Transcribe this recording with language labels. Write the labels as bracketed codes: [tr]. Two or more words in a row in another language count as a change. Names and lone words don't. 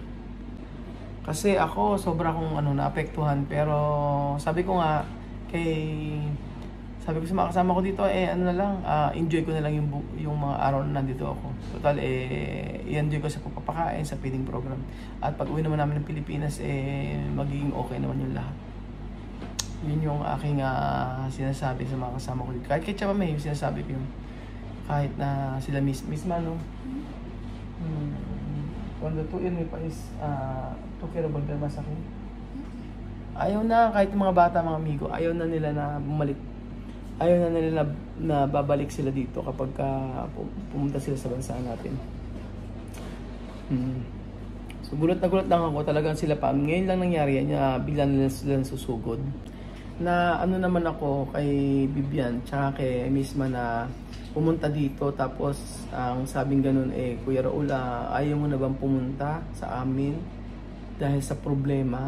[tl] Kasi ako sobra kong naapektuhan, pero sabi ko sa mga kasama ko dito, enjoy ko na lang yung mga araw na nandito ako. Total, i-enjoy ko sa pagpapakain, sa feeding program. At pag uwi naman namin ng Pilipinas, magiging okay naman yung lahat. Yun yung aking sinasabi sa mga kasama ko dito. Kahit kay Tia Mami, yung sinasabi ko yun. Kahit na sila misma, no? [es] Cuando tú y mi país, tú quiero volver más aquí. [tl] Ayaw na, kahit yung mga bata, mga amigo, ayaw na nila na bumalik. Ayaw na nila na babalik sila dito kapag pumunta sila sa bansa natin. So gulat na gulat lang ako, talagang sila pa. Ngayon lang nangyari yan, bigla nila sila susugod. Na naman ako kay Bibian, tsaka kay misma na pumunta dito, tapos ang sabing ganun Kuya Raul, ayaw mo na bang pumunta sa amin dahil sa problema?